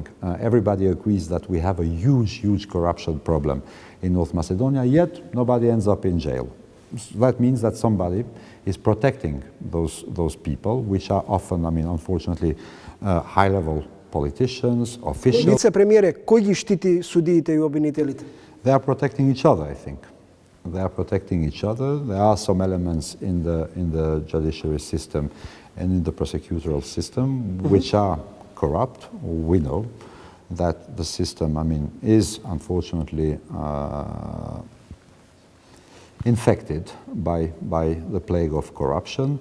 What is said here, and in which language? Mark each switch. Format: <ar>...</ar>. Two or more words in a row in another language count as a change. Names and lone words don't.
<en>Everybody agrees that we have a huge corruption problem in North Macedonia, yet nobody ends up in jail. So that means that somebody is protecting those people, which are often, unfortunately, high-level politicians, officials.</en> <mk>Вице-премиере, кој ги штити судиите и обвинителите?</mk> <en>They are protecting each other, I think. They are protecting each other. There are some elements in the judiciary system and in the prosecutorial system which are corrupt. We know that the system, is unfortunately infected by the plague of corruption.</en>